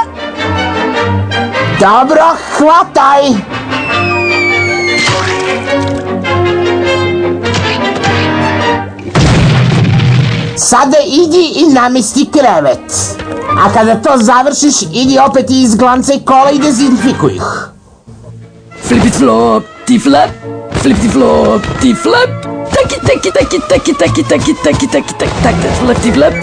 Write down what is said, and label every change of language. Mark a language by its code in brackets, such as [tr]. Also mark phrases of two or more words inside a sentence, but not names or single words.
[sr] Dobro, hvataj! Sada idi i namesti krevet. A kada to završiš, idi opet i izglancaj kola i dezinfikuj ih. Flipit flop, ti flap, flipti flop, ti flap, taki taki taki taki taki taki taki taki taki taki flap ti flap.